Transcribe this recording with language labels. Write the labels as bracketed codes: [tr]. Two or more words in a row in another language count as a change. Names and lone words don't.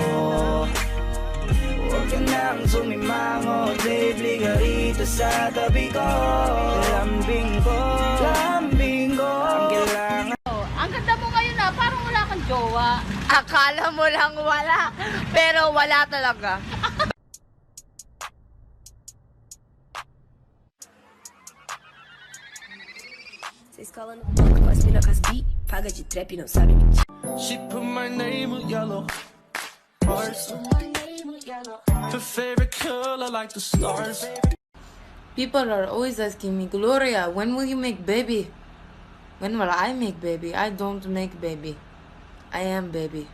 [tl] Huwag ka nang sumimangot, babe, ka rito sa tabi ko. Lambing ko, ang kailangan. Ang ganda mo ngayon na, parang wala kang jowa. Akala mo lang wala, pero wala talaga. [pt] Vocês colam no banco, com as mina com as bi, paga de trap, não sabe mentir. [en] She put my name with yellow hearts. Her favorite color like the stars. People are always asking me, Gloria, when will you make baby? When will I make baby? I don't make baby. I am baby.